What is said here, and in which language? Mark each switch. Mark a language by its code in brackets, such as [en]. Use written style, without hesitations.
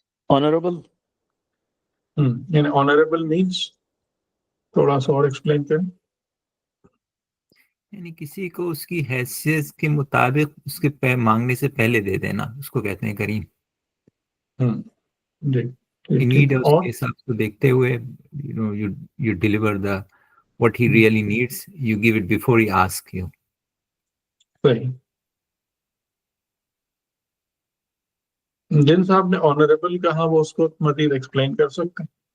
[ur] Honourable. یعنی honourable means تھوڑا سا اور ایکسپلین کریں. یعنی کسی کو اس کی حیثیت کے مطابق اس کے مانگنے سے پہلے دے دینا، اس کو کہتے ہیں کریم. جی نیڈ ہے اس اور کے حساب سے دیکھتے ہوئے [en] you deliver the what he really needs, you give it before he asks you. [ur] صحیح. جن صاحب نے آنریبل کہا وہ اس کو مزید ایکسپلین کر سکتے ہیں.